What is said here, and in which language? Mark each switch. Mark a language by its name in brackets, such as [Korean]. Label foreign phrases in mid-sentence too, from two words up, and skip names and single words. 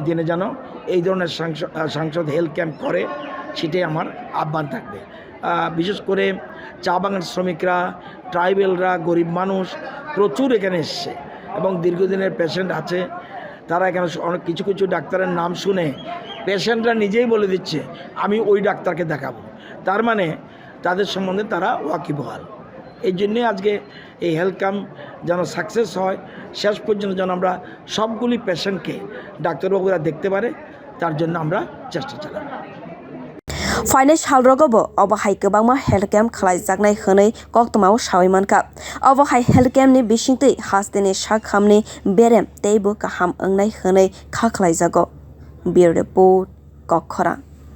[Bangla] দিনে যেন এই ধরনের সাংসদ [English] health camp [Bangla] করে সেটাই আমার আহ্বান থাকবে বিশেষ করে চা বাগান শ্রমিকরা ট্রাইবেলরা গরিব মানুষ প্রচুর এখানে এসছে এবং দীর্ঘদিনের পেশেন্ট আছে তারা এখানে অনেক কিছু ডাক্তারের নাম শুনে পেশেন্টরা নিজেই বলে দিচ্ছে আমি ওই ডাক্তারকে দেখাবো তার মানে তাদের সম্বন্ধে তারা ওয়াকিবহাল। এই জন্যে আজকে এই [English] health camp [Bangla] যেন সাকসেস হয়, শেষ পর্যন্ত যেন আমরা সবগুলি পেশেন্টকে ডাক্তারবাবুরা দেখতে পারে, তার জন্য আমরা চেষ্টা চালাব। [Kok Borok] Finance halrogobo obo hai kwbangma [English] health camp [Kok Borok] khwlaijaknai hwnwi koktwmao saimankha. Obo hai [English] health camp [Kok Borok] ni bisingtwi hasteni sakhamni berem teibo kaham wngnai hwnwi kha khlaijago. [English] Bureau report Kokra.